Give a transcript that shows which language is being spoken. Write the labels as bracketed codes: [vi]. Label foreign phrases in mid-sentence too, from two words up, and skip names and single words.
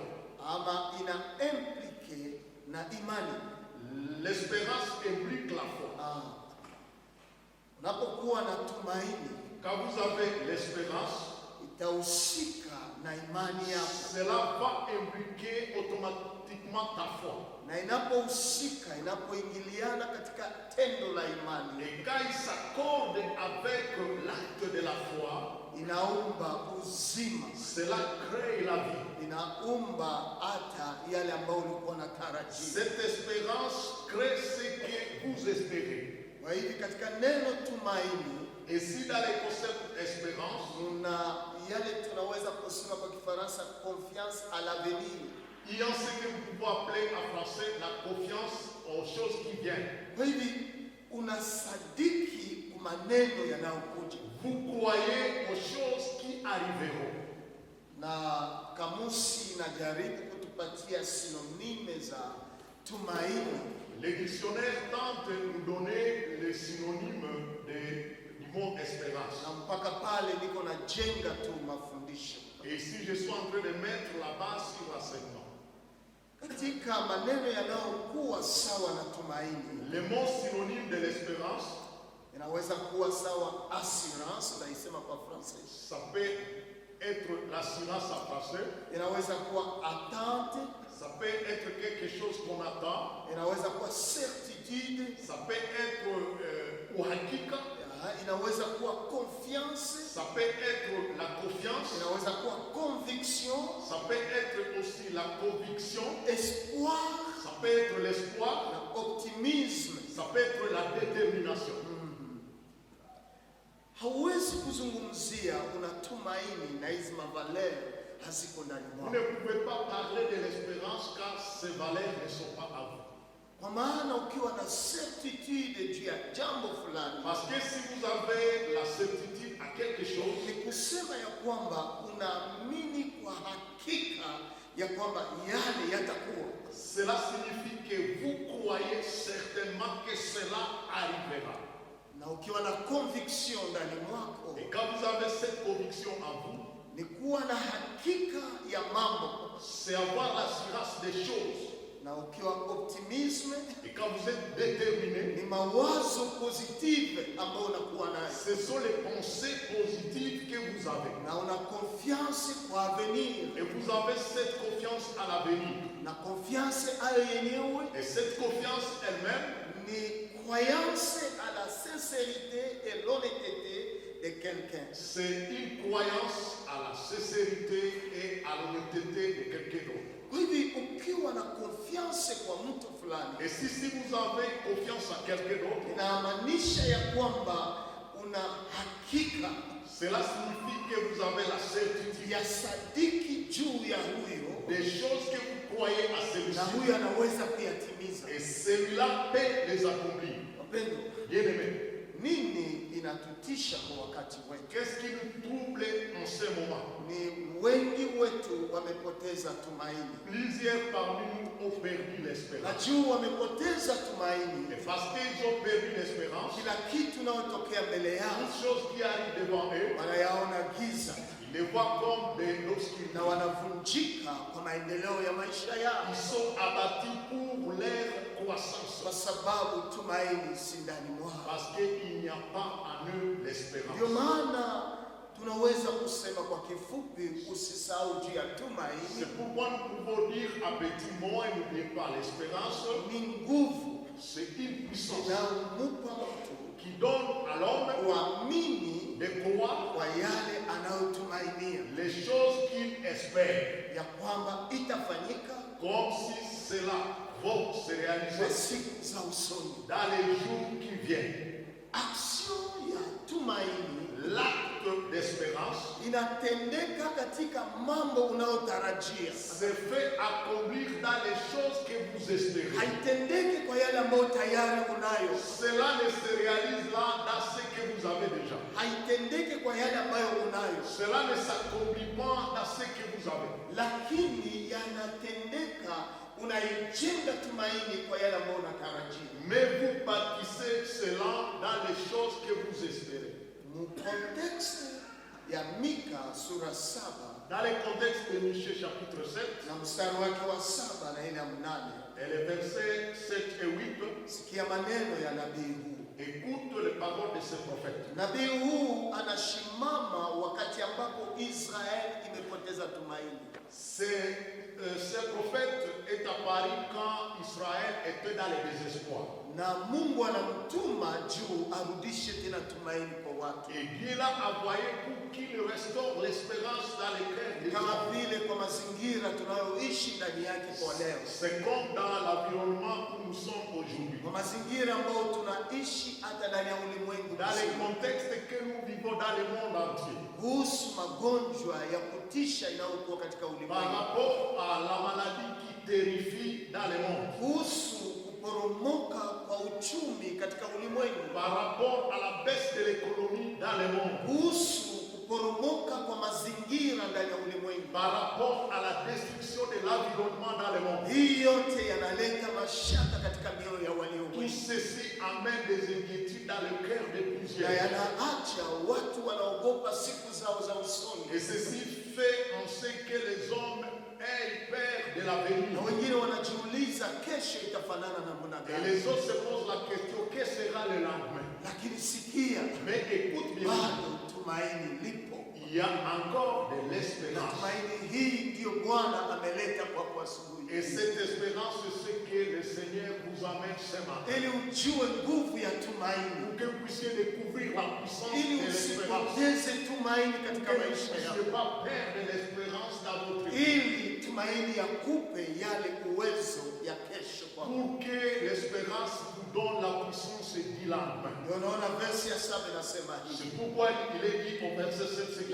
[sw] ama ina implike na imani. [fr] L'espérance implique la foi. [sw] Unapokuwa na tumaini, [fr] Quand vous avez l'espérance, [sw] itahusika na imani yako, [fr] cela va impliquer automatiquement ta foi. [sw] na inapohusika, inapoingiliana katika tendo la imani, [fr] Et quand il s'accorde avec l'acte de la foi, [sw] inaumba uzima, [fr] cela crée la vie. [sw] inaumba hata yale ambayo ulikuwa unatarajia. [fr] Cette espérance crée ce que vous espérez. [sw] Kwa hivyo katika neno tumaini [fr] Et si dans le concept espérance, [sw] kuna yale tunaweza kusema kwa Kifaransa [fr] confiance à l'avenir. il y a ce que nous pouvons appeler en français la confiance aux choses qui viennent. [sw] Kwa hivyo unasadiki kwa maneno yanayokuja. [fr] Vous croyez aux choses qui arriveront. [sw] Na kamusi inajaribu kutupatia sinonime za tumaini. [fr] Les dictionnaires tentent de nous donner les synonymes du mot espérance. [sw] Na mpaka pale niko na jenga tu mafundisho. [fr] Et ici, je suis en train de mettre la base sur l'enseignement. [sw] Katika maneno yanayokuwa sawa na tumaini, [fr] Le mot synonyme de l'espérance, [sw] inaweza kuwa sawa assurance, naisema kwa français. [fr] ça peut être l'assurance en français, [sw] Inaweza kuwa attente, [fr] ça peut être quelque chose qu'on attend, [sw] inaweza kuwa certitude, [fr] ça peut être uhakika, [sw] inaweza kuwa confiance, [fr] ça peut être la confiance, [sw] inaweza kuwa conviction, [fr] ça peut être aussi la conviction, espoir ça peut être l'espoir, [sw] na optimisme. [fr] ça peut être la détermination. [sw] Hauwezi kuzungumzia unatumaini na hizi mavaler haziko ndani [fr] Vous [sw] mwako. [fr] ne pouvez pas parler de l'espérance quand ces valeurs ne sont pas à vous. [sw] Kwa maana ukiwa na certitude juu ya jambo fulani, [fr] Parce que si vous avez la certitude à quelque chose, [sw] ni kusema ya kwamba unaamini kwa hakika ya kwamba yale yatakuwa. [fr] cela signifie que vous croyez certainement que cela arrivera. [sw] Na ukiwa na conviction ndani mwako, [fr] Et quand vous avez cette conviction en vous, [sw] ni kuwa na hakika ya mambo. [fr] c'est avoir l'assurance des choses. [sw] Na ukiwa optimisme, [fr] Et quand vous êtes déterminé, [sw] ni mawazo positive ambayo unakuwa nayo. [fr] ce sont les pensées positives que vous avez. [sw] Na una confiance kwa avenir. [fr] Et vous avez cette confiance à l'avenir. [sw] Na confiance ayo yenyewe [fr] Et cette confiance elle-même, ni croyance à la sincérité et l'honnêteté de quelqu'un. c'est une croyance à la sincérité et à l'honnêteté de quelqu'un d'autre. [sw] Kwa hivyo ukiwa na confiance kwa mtu fulani, [fr] Et si vous avez confiance à quelqu'un d'autre, [sw] inamaanisha ya kwamba una hakika [fr] cela signifie que vous avez la certitude [sw] ya sadiki juu ya huyo, [fr] des choses que vous croyez à [sw] na [fr] celui-ci. [sw] huyo anaweza kuyatimiza. [fr] Et celui-là peut les accomplir. [sw] Wapendwa, [fr] Bien-aimés, [sw] nini inatutisha kwa wakati wetu? [fr] qu'est-ce qui nous trouble en ce moment? [sw] Ni wengi wetu wamepoteza tumaini. [fr] Plusieurs parmi nous ont perdu [sw] Na [fr] l'espérance. [sw] juu wamepoteza tumaini, [fr] Et parce qu'ils ont perdu l'espérance, [sw] kila kitu inayotokea mbele yao [fr] toute chose qui arrive devant eux, [sw] wanayaona giza [fr] ils les voient comme de l'obscurité. [sw] na wanavunjika kwa maendeleo ya maisha yao. [fr] Ils sont abattus pour leur croissance. [sw] kwa sababu tumaini si ndani mwao. [fr] Parce qu'il n'y a pas en eux [sw] Ndio [fr] l'espérance. [sw] maana tunaweza kusema kwa kifupi, usisahau juu ya tumaini. [fr] C'est pourquoi nous pouvons dire à petit mot et n'oubliez pas l'espérance. [sw] Ni nguvu [fr] C'est une puissance [sw] inayompa mtu [fr] qui donne à l'homme [sw] kuamini [fr] de croire [sw] kwa yale anayotumainia, [fr] les choses qu'il espère, [sw] ya kwamba itafanyika [fr] comme si cela va se [sw] kwa [fr] réaliser [sw] siku za usoni. [fr] dans les jours qui viennent. [sw] Action ya tumaini [fr] L'acte d'espérance [sw] inatendeka katika mambo unayotarajia, [fr] se fait accomplir dans les choses que vous espérez. [sw] haitendeki kwa yale ambayo tayari unayo, [fr] Cela ne se réalise là dans ce que vous avez déjà. [sw] haitendeki kwa yale ambayo unayo, [fr] Cela ne s'accomplit pas dans ce que vous avez. [sw] lakini yanatendeka, unaijenga tumaini kwa yale ambayo unatarajia. [fr] Mais vous bâtissez cela dans les choses que vous espérez. [sw] Mkonteksti ya Mika sura 7 [fr] Dans le contexte de Michée chapitre 7, [sw] na mstari wake wa 7 na ile ya 8, [fr] et les versets 7 et 8, [sw] sikia maneno ya nabii huu. [fr] écoute les paroles de ce prophète. [sw] Nabii huu anashimama wakati ambapo Israeli imepoteza tumaini. [fr] Ce prophète est apparu quand Israël était dans le désespoir. [sw] Na Mungu anamtuma juu arudishe tena tumaini kwa watu, [fr] Et Dieu l'a envoyé pour qu'il restaure l'espérance dans les cœurs des [sw] kama [fr] hommes. [sw] vile kwa mazingira tunayoishi ndani yake kwa leo, [fr] C'est comme dans l'environnement où nous sommes aujourd'hui. [sw] kwa mazingira ambayo tunaishi hata ndani ya ulimwengu [fr] Dans le [sw] mzima, [fr] contexte que nous vivons dans le monde entier. [sw] kuhusu magonjwa ya kutisha inayokuwa katika [fr] Par [sw] ulimwengu, [fr] rapport à la maladie qui terrifie dans le monde. [sw] kuhusu kuporomoka kwa uchumi katika ulimwengu, [fr] Par rapport à la baisse de l'économie dans le monde. [sw] kuhusu kuporomoka kwa mazingira ndani ya ulimwengu. [fr] Par rapport à la destruction de l'environnement dans le monde. [sw] Hii yote yanaleta mashaka katika mioyo ya walio [fr] Tout [sw] wengi, [fr] ceci amène des inquiétudes dans le cœur de [sw] na [fr] plusieurs. [sw] yanaacha watu wanaogopa siku zao za usoni, [fr] Et ceci fait en sorte que les hommes aient peur de l'avenir. [sw] na wengine wanajiuliza kesho itafanana namna [fr] Et [sw] gani. [fr] les autres se posent la question, que sera le lendemain? [sw] Lakini sikia, [fr] Mais écoute bien, [sw] bado tumaini lipo, [fr] il y a encore de [sw] na [fr] l'espérance. [sw] tumaini hii ndiyo Bwana ameleta kwako asubuhi, [fr] Et cette espérance, c'est ce que le Seigneur vous amène ce matin. [sw] ili ujue nguvu ya tumaini, [fr] Pour que vous puissiez découvrir la puissance [sw] ili [fr] de l'espérance. [sw] usipoteze tumaini [fr] Pour [sw] katika [fr] que vous ne [sw] maisha yako, [fr] puissiez pas perdre l'espérance dans votre vie. [sw] ili tumaini yakupe yale uwezo ya kesho kwako. [fr] Pour que l'espérance vous donne la puissance du lendemain. [sw] Ndio naona versi ya 7 inasema hivi, [fr] C'est pourquoi il est dit au verset 7 ce qui suit.